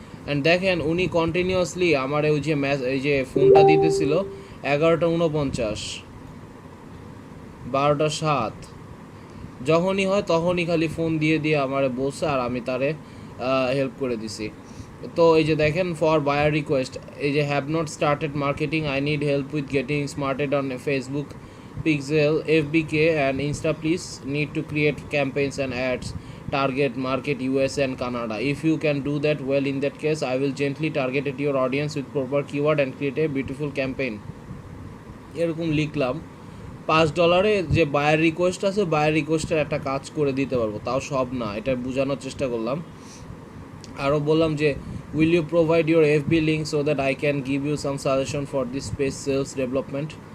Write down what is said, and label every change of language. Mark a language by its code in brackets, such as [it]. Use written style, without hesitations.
[bn] And দেখেন উনি continuously আমার ওই যে এই যে ফোনটা দিতেছিল 11:49, 12:07, যখনই হয় তখনই খালি ফোন দিয়ে দিয়ে আমারে বলছে, আর আমি তারে হেল্প করে দিছি। তো এই যে দেখেন [en] For buyer request, এই যে have not started marketing, I need help with getting started on Facebook pixel FBK and Insta, please need to create campaigns and ads, target market US and Canada. If you can do that well, in that case I will gently target at your audience with proper keyword and create a beautiful campaign. [bn] এরকম লিখলাম। $5 যে buyer request আছে, buyer রিকোয়েস্টের একটা কাজ করে দিতে পারবো, তাও সব না, এটা বোঝানোর চেষ্টা করলাম। আরও বললাম যে [en] Will you provide your FB link so that I can give you some suggestion for this space sales development.